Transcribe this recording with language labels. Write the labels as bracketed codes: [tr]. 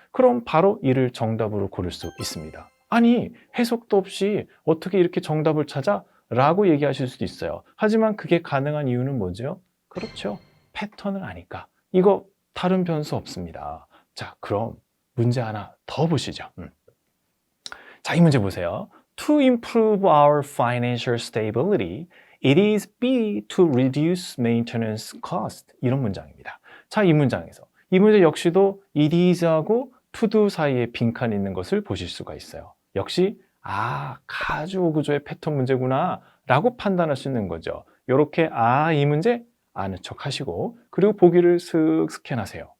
[ko] 그럼 바로 이를 정답으로 고를 수 있습니다. 아니, 해석도 없이 어떻게 이렇게 정답을 찾아? 라고 얘기하실 수도 있어요. 하지만 그게 가능한 이유는 뭐죠? 그렇죠. 패턴을 아니까. 이거 다른 변수 없습니다. 자, 그럼 문제 하나 더 보시죠. 자, 이 문제 보세요. [en] To improve our financial stability, it is B to reduce maintenance cost. [ko] 이런 문장입니다. 자, 이 문장에서 이 문제 역시도 it is하고 to do 사이에 빈칸이 있는 것을 보실 수가 있어요. 역시 가주어 구조의 패턴 문제구나 라고 판단할 수 있는 거죠. 이렇게 이 문제 아는 척 하시고 그리고 보기를 슥 스캔하세요.